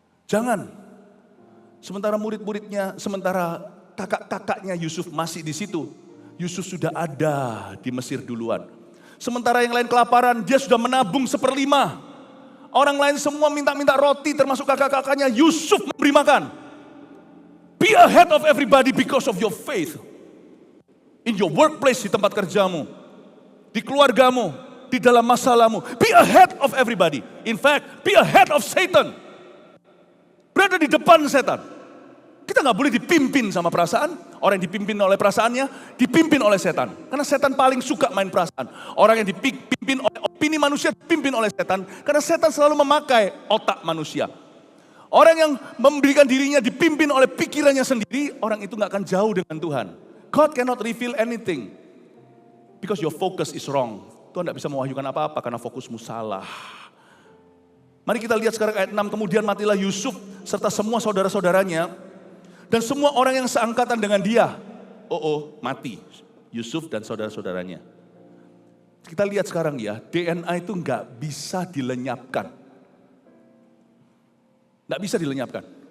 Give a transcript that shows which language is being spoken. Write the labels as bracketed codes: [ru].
[id] Jangan. Sementara murid-muridnya, sementara kakak-kakaknya Yusuf masih di situ. Yusuf sudah ada di Mesir duluan. Sementara yang lain kelaparan, dia sudah menabung 1/5. Orang lain semua minta-minta roti, termasuk kakak-kakaknya. Yusuf memberi makan. [en] Be ahead of everybody because of your faith. In your workplace, [id] di tempat kerjamu, di keluargamu, di dalam masalahmu. [en] Be ahead of everybody. In fact, be ahead of Satan. [id] Berada di depan setan. Kita nggak boleh dipimpin sama perasaan. Orang yang dipimpin oleh perasaannya, dipimpin oleh setan. Karena setan paling suka main perasaan. Orang yang dipimpin oleh opini manusia, dipimpin oleh setan. Karena setan selalu memakai otak manusia. Orang yang memberikan dirinya dipimpin oleh pikirannya sendiri, orang itu nggak akan jauh dengan Tuhan. [en] God cannot reveal anything because your focus is wrong. [id] Tuhan tidak bisa mewahyukan apa-apa karena fokusmu salah. Mari kita lihat sekarang ayat 6. Kemudian matilah Yusuf serta semua saudara-saudaranya dan semua orang yang seangkatan dengan dia. Mati Yusuf dan saudara-saudaranya. Kita lihat sekarang ya, DNA itu nggak bisa dilenyapkan. Nggak bisa dilenyapkan.